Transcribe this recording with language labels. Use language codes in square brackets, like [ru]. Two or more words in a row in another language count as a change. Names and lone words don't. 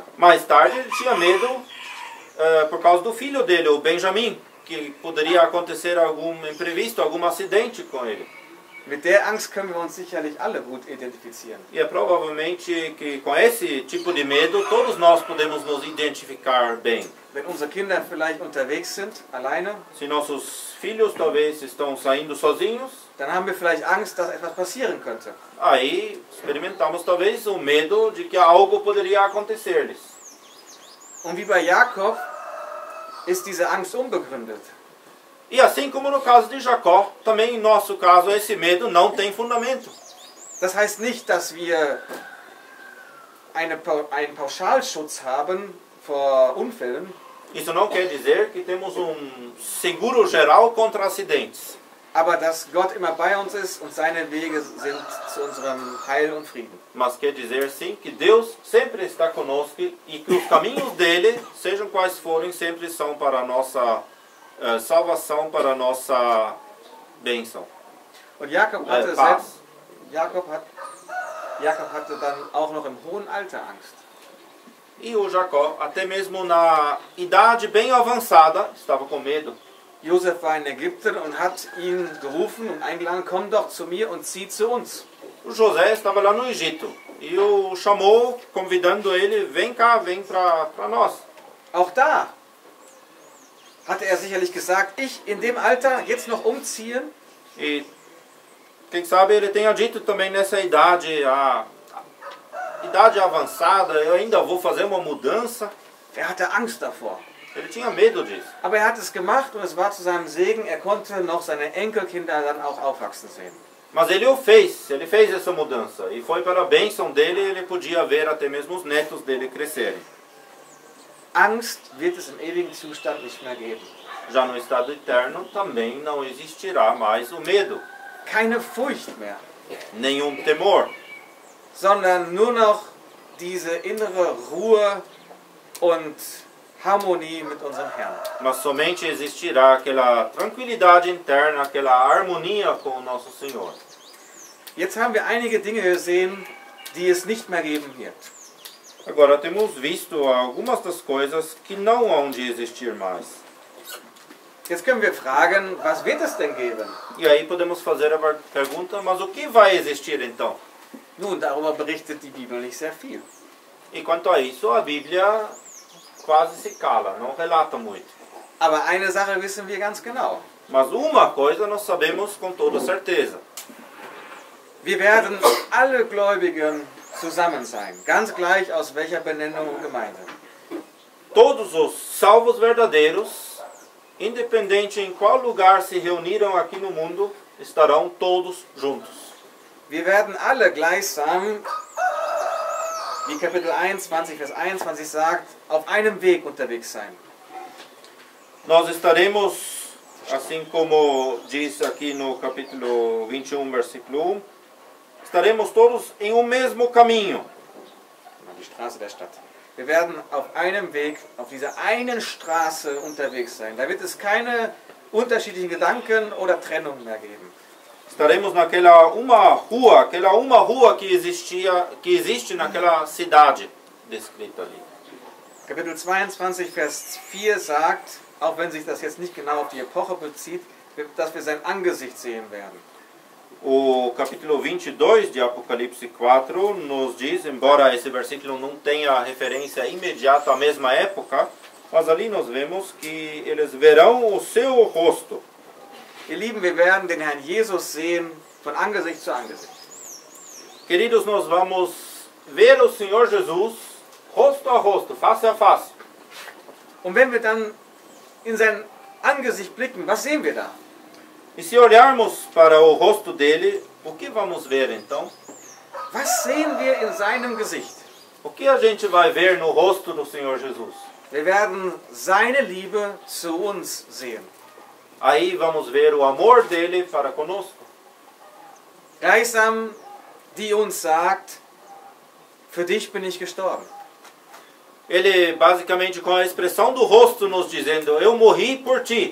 [pt] Mais tarde, ele tinha medo por causa do filho dele, o Benjamim, que poderia acontecer algum imprevisto, algum acidente com ele. [de] Mit der Angst können wir uns sicherlich alle gut identifizieren. [pt] E é provavelmente que com esse tipo de medo todos nós podemos nos identificar bem. [de] Wenn unsere Kinder vielleicht unterwegs sind, alleine, [pt] Se nossos filhos talvez estão saindo sozinhos, [de] dann haben wir vielleicht Angst, dass etwas passieren könnte. [pt] aí experimentamos talvez o medo de que algo poderia acontecer-lhes. [de] Und wie bei Jakob ist diese Angst unbegründet. [pt] E assim como no caso de Jacó, também em nosso caso esse medo não tem fundamento. [de] Das heißt nicht, dass wir einen Pauschalschutz haben vor Unfällen, [pt] Isso não quer dizer que temos seguro geral contra acidentes. [de] aber dass Gott immer bei uns ist und seine Wege sind zu unserem Heil und Frieden. [pt] Mas quer dizer sim que Deus sempre está conosco e que os caminhos dele, sejam quais forem, sempre são para a nossa salvação, para a nossa bênção. [de] Und Jakob hatte dann auch noch im hohen Alter Angst. [pt] E o Jacó, até mesmo na idade bem avançada, estava com medo. [de] Josef war in Ägypten und hat ihn gerufen und eingeladen, komm doch zu mir und zieh zu uns. [pt] O José estava lá no Egito e o chamou, convidando ele, vem cá, vem para nós. [de] Auch da hatte er sicherlich gesagt, ich in dem Alter jetzt noch umziehen? [pt] E quem sabe ele tenha dito também nessa idade, a idade avançada, eu ainda vou fazer uma mudança. [de] hatte Angst davor. [pt] Ele tinha medo disso. [de] Aber er hat es gemacht und es war zu seinem Segen. Er konnte noch seine Enkelkinder dann auch aufwachsen sehen. [pt] Mas ele fez essa mudança. E foi para a bênção dele, ele podia ver até mesmo os netos dele crescerem. [de] Angst wird es im ewigen Zustand nicht mehr geben. [pt] Já no estado eterno também não existirá mais o medo, [de] Keine Furcht mehr, [pt] nenhum temor, [de] sondern nur noch diese innere Ruhe und Harmonie mit unserem Herrn. [pt] mas somente existirá aquela tranquilidade interna, aquela harmonia com o nosso Senhor. [de] Jetzt haben wir einige Dinge gesehen, die es nicht mehr geben wird. [pt] Agora temos visto algumas das coisas que não hão de existir mais. [de] Jetzt können wir fragen, was wird es denn geben? [pt] E aí podemos fazer a pergunta, mas o que vai existir então? [de] Nun, darüber berichtet die Bibel nicht sehr viel. [pt] E quanto a isso, a Bíblia quase se cala, não relata muito. [de] Aber eine Sache wissen wir ganz genau. [pt] Mas uma coisa nós sabemos com toda certeza. [de] Wir werden alle Gläubigen zusammen sein, ganz gleich aus welcher Benennung und Gemeinde. [pt] Todos os salvos verdadeiros, independente em qual lugar se reuniram aqui no mundo, estarão todos juntos. [de] Wir werden alle gleichsam, wie Kapitel 21, Vers 21 sagt, auf einem Weg unterwegs sein. [pt] Nós estaremos, assim como diz aqui no capítulo 21, versículo 1, estaremos todos em um mesmo caminho. [de] Die Straße der Stadt. Wir werden auf einem Weg, auf dieser einen Straße unterwegs sein. Da wird es keine unterschiedlichen Gedanken oder Trennung mehr geben. [pt] Estaremos naquela uma rua que existe naquela cidade descrita ali. [de] Kapitel 22, Vers 4 sagt, auch wenn sich das jetzt nicht genau auf die Epoche bezieht, dass wir sein Angesicht sehen werden. [pt] O capítulo 22 de Apocalipse 4 nos diz, embora esse versículo não tenha referência imediata à mesma época, mas ali nós vemos que eles verão o seu rosto. [de] Ihr Lieben, wir werden den Herrn Jesus sehen von Angesicht zu Angesicht. [pt] Queridos, nós vamos ver o Senhor Jesus rosto a rosto, face a face. [de] Und wenn wir dann in sein Angesicht blicken, was sehen wir da? [pt] E se olharmos para o rosto dele, o que vamos ver então? [de] Was sehen wir in seinem Gesicht? [pt] O que a gente vai ver no rosto do Senhor Jesus? [de] Wir werden seine Liebe zu uns sehen. [pt] Aí vamos ver o amor dele para conosco. [de] Gleichsam, die uns sagt, für dich bin ich gestorben. [pt] Ele basicamente com a expressão do rosto nos dizendo, eu morri por ti.